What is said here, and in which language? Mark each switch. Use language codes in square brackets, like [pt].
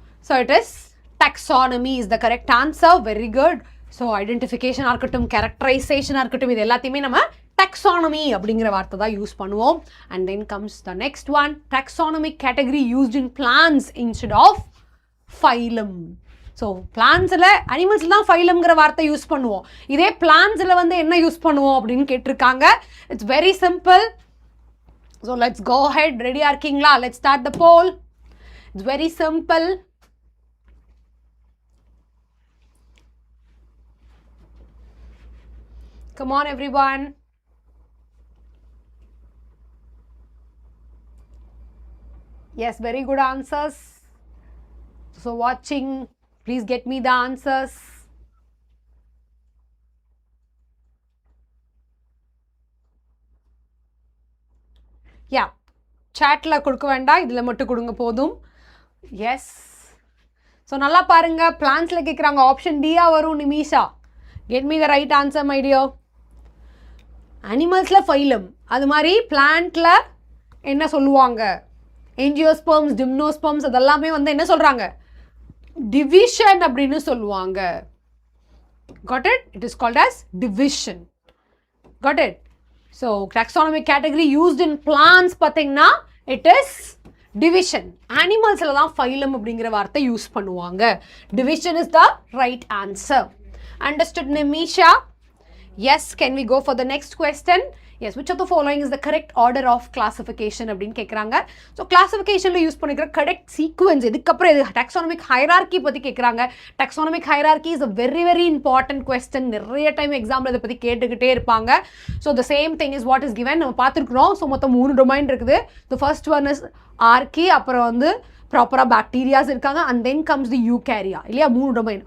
[en] So it is taxonomy is the correct answer. Very good. [ta] So ஐடென்டிஃபிகேஷனாக இருக்கட்டும், கேரக்டரைசேஷனாக இருக்கட்டும், இது எல்லாத்தையுமே நம்ம taxonomy அப்படிங்கிற வார்த்தை தான் யூஸ் பண்ணுவோம். [en] And then comes the next one, taxonomic category used in plants instead of phylum. [ta] So பிளான்ஸில் அனிமல்ஸில் தான் ஃபைலம்ங்கிற வார்த்தை யூஸ் பண்ணுவோம். இதே பிளான்ஸில் வந்து என்ன யூஸ் பண்ணுவோம் அப்படின்னு கேட்டிருக்காங்க. [en] It's very simple. So let's go ahead. [ta] ரெடியாக இருக்கீங்களா? [en] Let's start the poll. It's very simple. Come on, everyone. Yes, very good answers. So watching, please get me the answers. [ta] Yeah, chatல கொடுக்க வேண்டாம், இதில் மட்டும் கொடுங்க போதும். எஸ், ஸோ நல்லா பாருங்க. பிளான்ஸில் கேட்குறாங்க, ஆப்ஷன் டியா வரும். [en] Nimisha, get me the right answer, my dear. [ta] அனிமல்ஸில் phylum, அது மாதிரி பிளான்ட்டில் என்ன சொல்லுவாங்க? என்ஜியோஸ்பெர்ம்ஸ், டிம்னோஸ்பெர்ம்ஸ், அதெல்லாமே வந்து என்ன சொல்கிறாங்க? டிவிஷன் அப்படின்னு சொல்லுவாங்க. [en] Got it? It is called as division. Got it? So taxonomic category used in plants [ta] பார்த்தீங்கன்னா [en] it is division. [ta] அனிமல்ஸில் தான் ஃபைலம் அப்படிங்கிற வார்த்தை யூஸ் பண்ணுவாங்க. [en] Division is the right answer. Understood, Nimisha? Yes, can we go for the next question? Yes, which of the following is the correct order of classification [ta] அப்படின்னு கேட்குறாங்க. So கிளாசிஃபிகேஷனில் use பண்ணிக்கிற correct sequence, இதுக்கப்புறம் இது taxonomic hierarchy பற்றி கேட்குறாங்க. [en] Taxonomic hierarchy is a very very important question. [ta] நிறைய time example இதை பற்றி கேட்டுக்கிட்டே இருப்பாங்க. [en] So the same thing is what is given. [ta] நம்ம பார்த்துருக்குறோம். [en] so [ta] மொத்தம் 3 டொமைன் இருக்குது. [en] the first one is archaea, [ta] அப்புறம் வந்து ப்ராப்பராக பாக்டீரியாஸ் இருக்காங்க, [en] and then comes the eukarya, [ta] இல்லையா? [en] 3 domain.